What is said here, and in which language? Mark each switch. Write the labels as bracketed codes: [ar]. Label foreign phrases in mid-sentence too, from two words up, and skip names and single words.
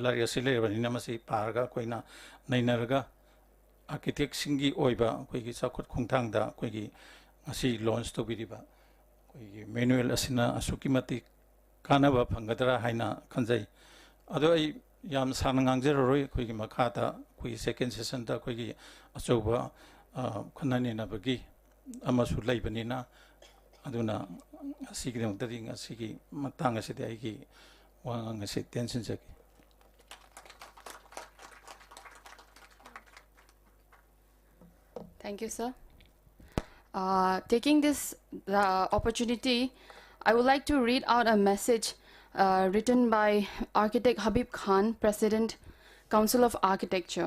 [mni] ꯂꯥꯏꯔꯤꯛ ꯑꯁꯤ ꯂꯩꯔꯕꯅꯤꯅ ꯃꯁꯤ ꯄꯥꯔꯒ ꯑꯩꯈꯣꯏꯅ ꯅꯩꯅꯔꯒ ꯑꯥꯔꯀꯤꯇꯦꯛꯁꯤꯡꯒꯤ ꯑꯣꯏꯕ ꯑꯩꯈꯣꯏꯒꯤ ꯆꯥꯎꯈꯠ ꯈꯣꯡꯊꯥꯡꯗ ꯑꯩꯈꯣꯏꯒꯤ ꯉꯁꯤ ꯂꯣꯟꯆ ꯇꯧꯕꯤꯔꯤꯕ ꯑꯩꯈꯣꯏꯒꯤ ꯃꯦꯅꯨꯑꯦꯜ ꯑꯁꯤꯅ ꯑꯁꯨꯛꯀꯤ ꯃꯇꯤꯛ ꯀꯥꯟꯅꯕ ꯐꯪꯒꯗ꯭ꯔꯥ ꯍꯥꯏꯅ ꯈꯟꯖꯩ ꯑꯗꯣ ꯑꯩ ꯌꯥꯝ ꯁꯥꯡꯅ ꯉꯥꯡꯖꯔꯔꯣꯏ ꯑꯩꯈꯣꯏꯒꯤ ꯃꯈꯥꯗ ꯑꯩꯈꯣꯏꯒꯤ [en] second session [mni] ꯑꯩꯈꯣꯏꯒꯤ ꯑꯆꯧꯕ ꯈꯟꯅ ꯅꯩꯅꯕꯒꯤ ꯑꯃꯁꯨ ꯂꯩꯕꯅꯤꯅ ꯑꯗꯨꯅ ꯑꯁꯤꯒꯤꯗꯃꯛꯇꯗꯤ ꯉꯁꯤꯒꯤ ꯃꯇꯥꯡ ꯑꯁꯤꯗꯤ ꯑꯩꯒꯤ ꯋꯥꯉꯥꯡ ꯑꯁꯤ ꯇꯦꯟꯁꯤꯟꯖꯒꯦ. [en] Thank you, sir. Taking this opportunity, I would like to read out a message written by architect Habib Khan, President, Council of Architecture.